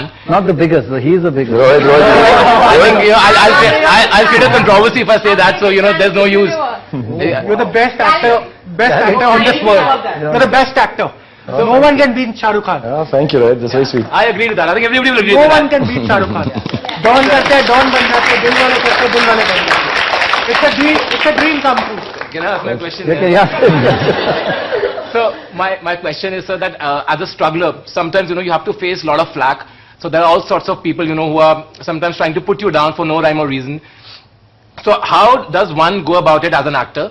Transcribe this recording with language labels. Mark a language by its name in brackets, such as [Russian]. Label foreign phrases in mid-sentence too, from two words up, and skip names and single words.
[English] Not the biggest, but he's the biggest. I think I'll create a controversy if I say that. So there's no use. You're the best actor on this world. You're the best actor. So no one can beat Shah Rukh Khan. Oh, thank you, Rohit. That's very sweet. I agree with that. I think everybody will agree with that. No one can beat Shah Rukh Khan. [Hindi] Don करते, Don बन जाते, दिल वाले करते, दिल वाले बन जाते. [English] It's a dream come true. Can I ask my question? So my question is, sir, that as a struggler, sometimes you have to face a lot of flack. So there are all sorts of people who are sometimes trying to put you down for no rhyme or reason. So how does one go about it as an actor?